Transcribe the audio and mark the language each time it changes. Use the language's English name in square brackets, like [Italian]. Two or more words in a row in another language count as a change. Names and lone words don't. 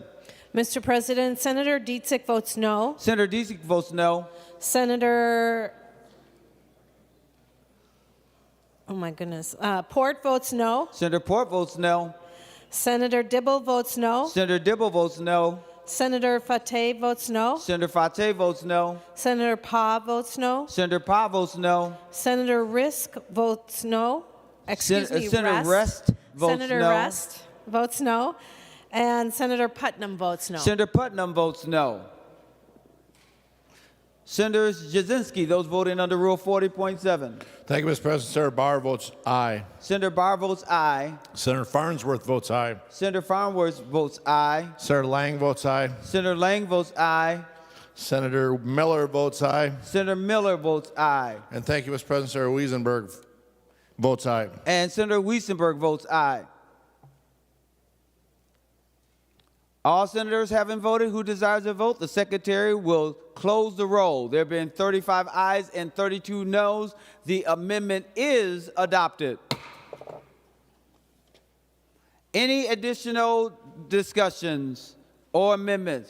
[English] Mr. President, Senator Dietzig votes no. Senator Dietzig votes no. Senator, oh my goodness, Port votes no. Senator Port votes no. Senator Dibble votes no. Senator Dibble votes no. Senator Fateh votes no. Senator Fateh votes no. Senator Pa votes no. Senator Pa votes no. Senator Risk votes no. Excuse me, Senator Rest votes Senator no. Rest votes no. And Senator Putnam votes no. Senator Putnam votes no. Senator Jasinski, those voting under Rule 40.7. Thank you, Mr. President. Senator Barr votes aye. Senator Barr votes aye. Senator Farnsworth votes aye. Senator Farnsworth votes aye. Senator Lang votes aye. Senator Lang votes aye. Senator Miller votes aye. Senator Miller votes aye. And thank you, Mr. President. Senator Wiesenberg votes aye. And Senator Wiesenberg votes aye. All senators having voted who desires to vote, the Secretary will close the roll. There have been 35 ayes and 32 noes. The amendment is adopted. Any additional discussions or amendments?